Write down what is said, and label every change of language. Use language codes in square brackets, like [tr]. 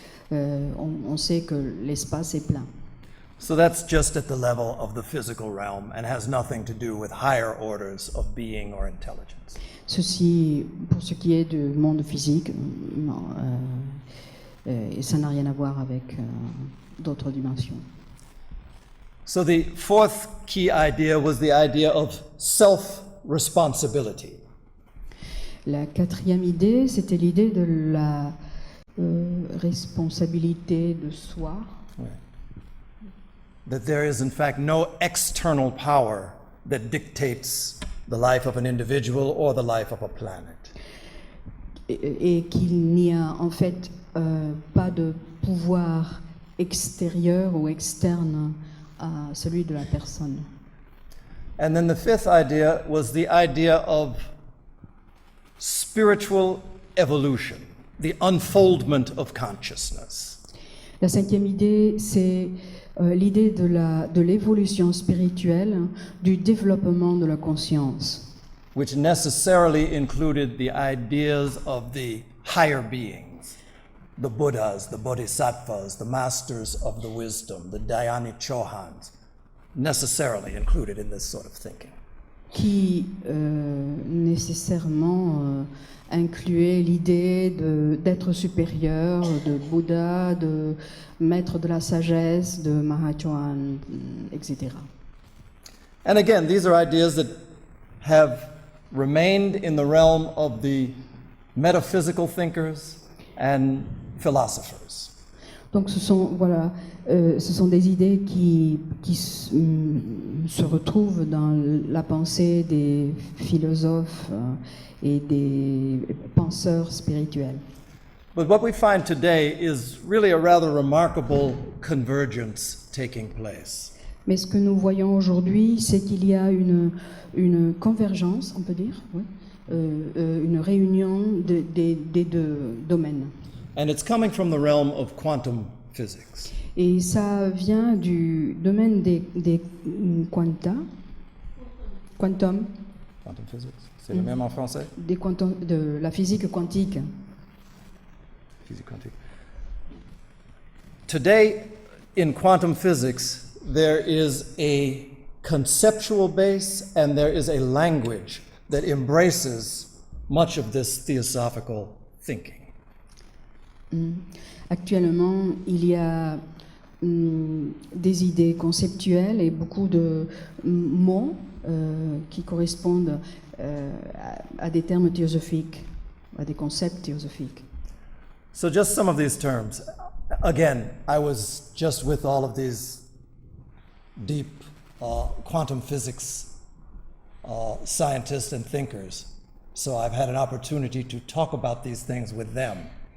[fr] On sait que l'espace est plein. [en] So that's just at the level of the physical realm and has nothing to do with higher orders of being or intelligence. [fr] Ceci, pour ce qui est du monde physique, non, et ça n'a rien à voir avec d'autres dimensions. [en] So the fourth key idea was the idea of self-responsibility. [fr] La quatrième idée, c'était l'idée de la responsabilité de soi. [en] That there is in fact no external power that dictates the life of an individual or the life of a planet. [fr] Et qu'il n'y a en fait pas de pouvoir extérieur ou externe à celui de la personne. [en] And then the fifth idea was the idea of spiritual evolution, the unfoldment of consciousness. [fr] La cinquième idée, c'est l'idée de l'évolution spirituelle, du développement de la conscience. [en] Which necessarily included the ideas of the higher beings, the Buddhas, the Bodhisattvas, the masters of the wisdom, the Dhyani Chohans, necessarily included in this sort of thinking. [fr] Qui nécessairement incluait l'idée d'être supérieur, de Bouddha, de maître de la sagesse, de Mahachohan, etc. [en] And again, these are ideas that have remained in the realm of the metaphysical thinkers and philosophers. [fr] Donc ce sont des idées qui se retrouvent dans la pensée des philosophes et des penseurs spirituels. [en] But what we find today is really a rather remarkable convergence taking place. [fr] Mais ce que nous voyons aujourd'hui, c'est qu'il y a une convergence, on peut dire, oui, une réunion des deux domaines. [en] And it's coming from the realm of quantum physics. [fr] Et ça vient du domaine des quantum. [en] Quantum physics, [fr] c'est le même en français? De la physique quantique. Physique quantique. [en] Today, in quantum physics, there is a conceptual base and there is a language that embraces much of this theosophical thinking. [fr] Actuellement, il y a des idées conceptuelles et beaucoup de mots qui correspondent à des termes théosophiques, à des concepts théosophiques. [en] So just some of these terms. Again, I was just with all of these deep quantum physics scientists and thinkers. So I've had an opportunity to talk about these things with them.